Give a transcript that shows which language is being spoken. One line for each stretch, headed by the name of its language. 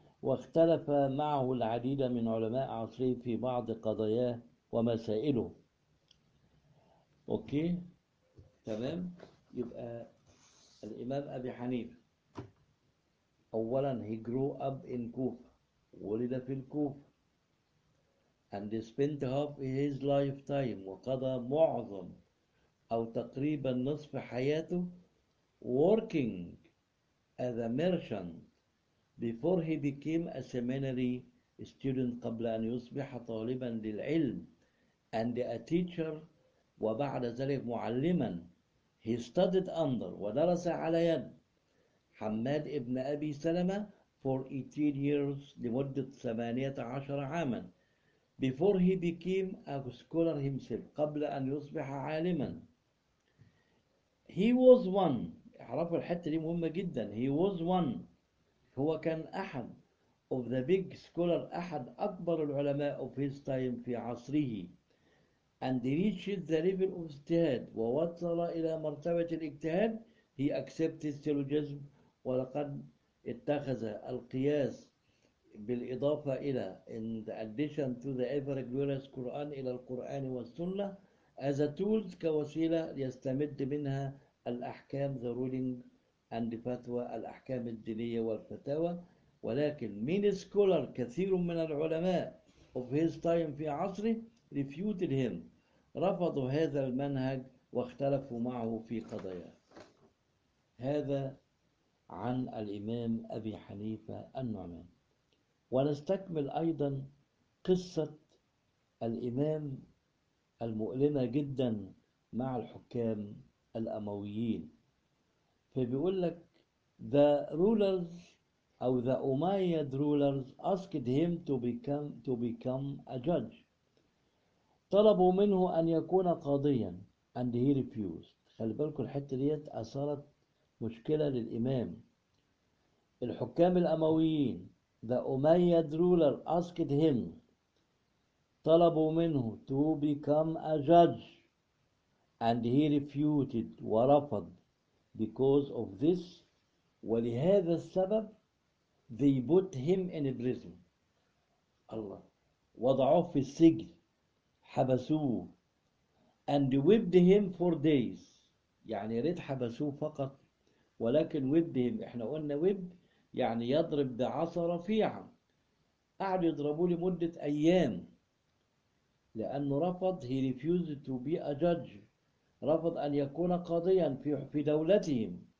Arabic: واختلف معه العديد من علماء عصره في بعض قضاياه ومسائله. أوكي تمام. يبقى الإمام أبي حنيف أولا
English: he grew up in
Arabic: كوفة، ولد في الكوفة،
English: and spent half his lifetime
Arabic: وقضى معظم أو تقريبا نصف حياته
English: working as a merchant before he became a seminary student
Arabic: قبل أن يصبح طالبا للعلم
English: and a teacher
Arabic: وبعد ذلك معلما.
English: He studied under
Arabic: ودرس على يد حماد ابن أبي سلمة
English: for 18 years
Arabic: لمدة 18 عاما
English: before he became a scholar himself
Arabic: قبل أن يصبح عالما.
English: He was one,
Arabic: اعرفوا الحتة دي مهمة جدا.
English: He was one,
Arabic: هو كان أحد
English: of the big scholar,
Arabic: أحد أكبر العلماء
English: of his time
Arabic: في عصره.
English: And reached the level of اجتهاد
Arabic: ووصل إلى مرتبة الاجتهاد.
English: He accepted syllogism
Arabic: ولقد اتخذ القياس بالإضافة إلى
English: in addition to the ever glorious Quran
Arabic: إلى القرآن والسنة
English: as a tool
Arabic: كوسيلة يستمد منها الأحكام
English: the ruling and the fatwa
Arabic: الأحكام الدينية والفتاوى. ولكن
English: many scholar
Arabic: كثير من العلماء
English: of his time
Arabic: في عصره
English: refuted him
Arabic: رفضوا هذا المنهج واختلفوا معه في قضايا. هذا عن الإمام أبي حنيفة النعمان. ونستكمل أيضا قصة الإمام المؤلمة جدا مع الحكام الأمويين. فبيقول لك
English: the rulers أو the Umayyad rulers asked him to become a judge.
Arabic: طلبوا منه أن يكون قاضيا
English: and he refused.
Arabic: خلي بالكوا الحتة ديت أثارت مشكلة للإمام. الحكام الأمويين
English: the Umayyad ruler asked him
Arabic: طلبوا منه
English: to become a judge and he refused
Arabic: ورفض
English: because of this
Arabic: ولهذا السبب
English: they put him in prison.
Arabic: الله وضعوه في السجن حبسوه
English: and whipped him for days
Arabic: يعني ريت حبسوه فقط ولكن
English: whipped him
Arabic: احنا قلنا whip يعني يضرب بعصا رفيعا قعدوا يضربوه لمدة أيام لأنه رفض
English: he refused to be a judge
Arabic: رفض أن يكون قاضيا في دولتهم